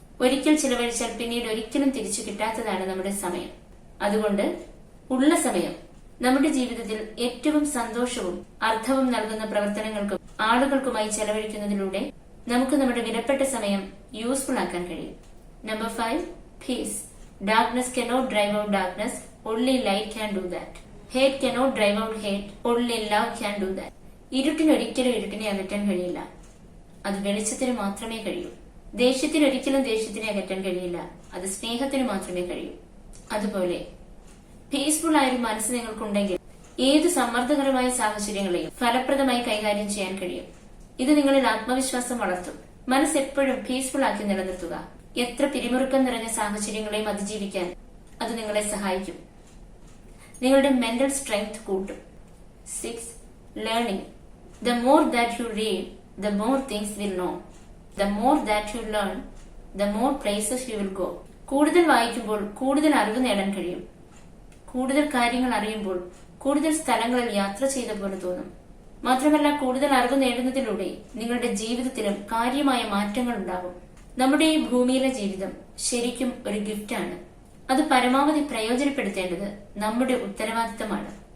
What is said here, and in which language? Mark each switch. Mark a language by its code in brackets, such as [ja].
[ml] ഒരിക്കൽ ചിലവഴിച്ചാൽ പിന്നീട് ഒരിക്കലും തിരിച്ചു കിട്ടാത്തതാണ് നമ്മുടെ സമയം. അതുകൊണ്ട് ഉള്ള സമയം നമ്മുടെ ജീവിതത്തിൽ ഏറ്റവും സന്തോഷവും അർത്ഥവും നൽകുന്ന പ്രവർത്തനങ്ങൾക്കും ആളുകൾക്കുമായി ചെലവഴിക്കുന്നതിലൂടെ നമുക്ക് നമ്മുടെ വിലപ്പെട്ട സമയം യൂസ്ഫുൾ ആക്കാൻ കഴിയും. [en] Number 5, peace. Darkness cannot drive out darkness, only light can do that. Hate cannot drive out hate, only love can do that. [ml] ഇരുട്ടിനൊരിക്കലും ഇരുട്ടിനെ അകറ്റാൻ കഴിയില്ല. അത് വെളിച്ചത്തിന് മാത്രമേ കഴിയൂ. ദേഷ്യത്തിനൊരിക്കലും ദേഷ്യത്തിനെ അകറ്റാൻ കഴിയില്ല. അത് സ്നേഹത്തിന് മാത്രമേ കഴിയൂ. അതുപോലെ പീസ്ഫുൾ ആയൊരു മനസ്സ് നിങ്ങൾക്കുണ്ടെങ്കിൽ ഏത് സമ്മർദ്ദകരമായ സാഹചര്യങ്ങളെയും ഫലപ്രദമായി കൈകാര്യം ചെയ്യാൻ കഴിയും. ഇത് നിങ്ങളിൽ ആത്മവിശ്വാസം വളർത്തും. മനസ്സ് എപ്പോഴും പീസ്ഫുൾ ആക്കി നിലനിർത്തുക. എത്ര പിരിമുറുക്കം നിറഞ്ഞ സാഹചര്യങ്ങളെയും അതിജീവിക്കാൻ അത് നിങ്ങളെ സഹായിക്കും. നിങ്ങളുടെ മെന്റൽ സ്ട്രെങ്ത് കൂട്ടും. [en] 6, learning. The more that you read, the more things you will know. The more that you learn, the more places you will go. [ml] കൂടുതൽ വായിക്കുമ്പോൾ കൂടുതൽ അറിവ് നേടാൻ കഴിയും. കൂടുതൽ കാര്യങ്ങൾ അറിയുമ്പോൾ കൂടുതൽ സ്ഥലങ്ങളിൽ യാത്ര ചെയ്ത പോലെ തോന്നും. മാത്രമല്ല, കൂടുതൽ അറിവ് നേടുന്നതിലൂടെ നിങ്ങളുടെ ജീവിതത്തിലും കാര്യമായ മാറ്റങ്ങൾ ഉണ്ടാകും. നമ്മുടെ ഈ ഭൂമിയിലെ ജീവിതം ശരിക്കും ഒരു ഗിഫ്റ്റാണ്. അത് പരമാവധി പ്രയോജനപ്പെടുത്തേണ്ടത് നമ്മുടെ ഉത്തരവാദിത്തമാണ്.